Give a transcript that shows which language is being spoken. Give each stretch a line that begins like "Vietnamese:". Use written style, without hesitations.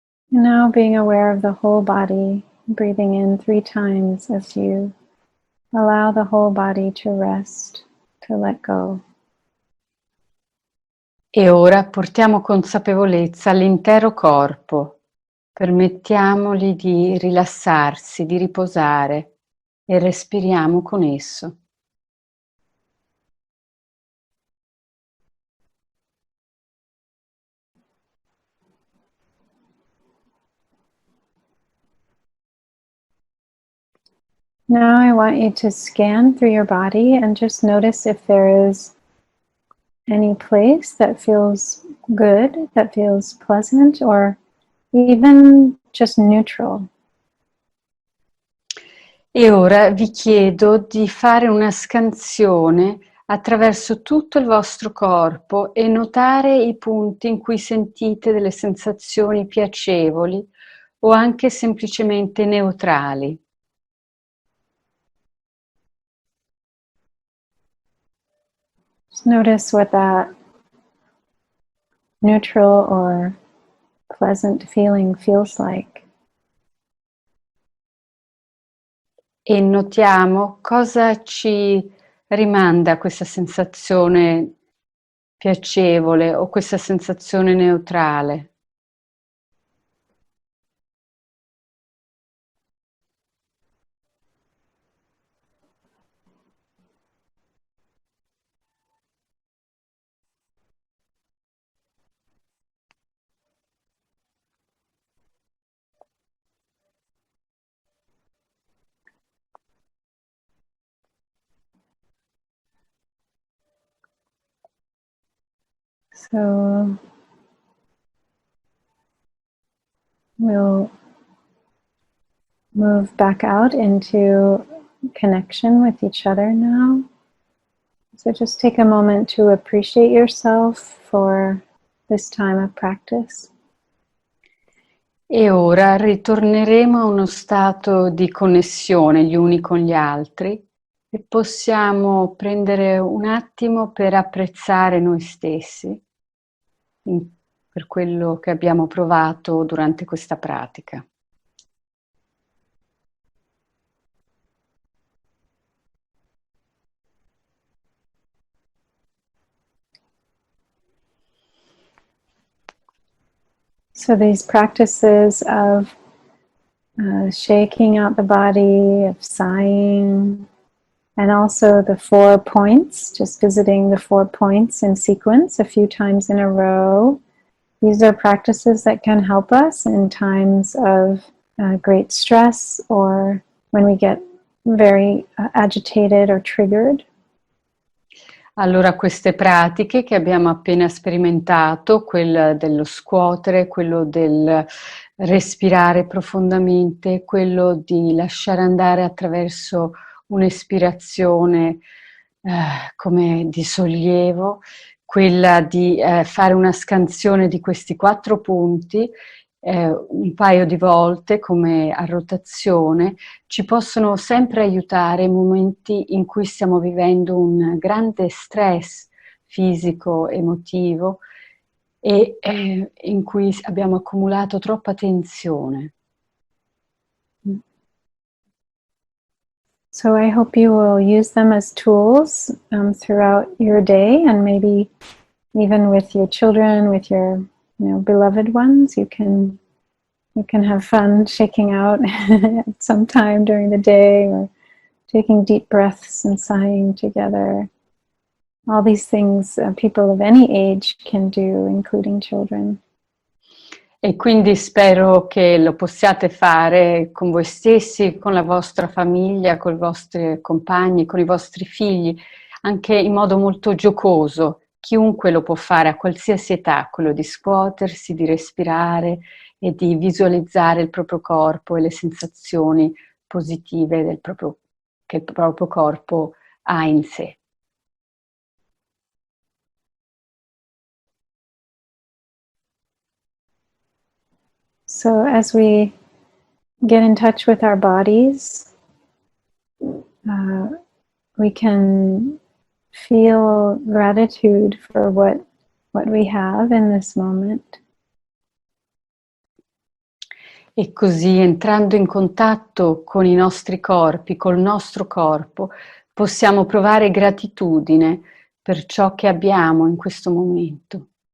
English: Now being aware of the whole body, breathing in 3 times as you allow the whole body to rest, to let go.
Italian: E ora portiamo consapevolezza all'intero corpo, permettiamogli di rilassarsi, di riposare e respiriamo con esso.
English: Now I want you to scan through your body and just notice if there is any place that feels good, that feels pleasant, or even just neutral.
Italian: E ora vi chiedo di fare una scansione attraverso tutto il vostro corpo e notare i punti in cui sentite delle sensazioni piacevoli o anche semplicemente neutrali.
English: Just notice what that neutral or pleasant feeling feels like.
Italian: E notiamo cosa ci rimanda questa sensazione piacevole o questa sensazione neutrale.
English: So we'll move back out into connection with each other now. So just take a moment to appreciate yourself for this time of practice.
Italian: E ora ritorneremo a uno stato di connessione gli uni con gli altri e possiamo prendere un attimo per apprezzare noi stessi per quello che abbiamo provato durante questa pratica.
English: So these practices of shaking out the body, of sighing, and also the 4 points, just visiting the 4 points in sequence a few times in a row. These are practices that can help us in times of great stress or when we get very agitated or triggered.
Italian: Allora queste pratiche che abbiamo appena sperimentato, quella dello scuotere, quello del respirare profondamente, quello di lasciare andare attraverso un'espirazione come di sollievo, quella di fare una scansione di questi 4 punti un paio di volte come a rotazione, ci possono sempre aiutare in momenti in cui stiamo vivendo un grande stress fisico, emotivo e in cui abbiamo accumulato troppa tensione.
English: So I hope you will use them as tools throughout your day, and maybe even with your children, with your beloved ones. You can have fun shaking out at some time during the day, or taking deep breaths and sighing together. All these things people of any age can do, including children.
Italian: E quindi spero che lo possiate fare con voi stessi, con la vostra famiglia, con i vostri compagni, con i vostri figli, anche in modo molto giocoso. Chiunque lo può fare a qualsiasi età, quello di scuotersi, di respirare e di visualizzare il proprio corpo e le sensazioni positive che il proprio corpo ha in sé.
English: So as we get in touch with our bodies, we can feel gratitude for what we have in this moment.
Italian: E così, entrando in contatto con i nostri corpi, col nostro corpo, possiamo provare gratitudine per ciò che abbiamo in questo momento.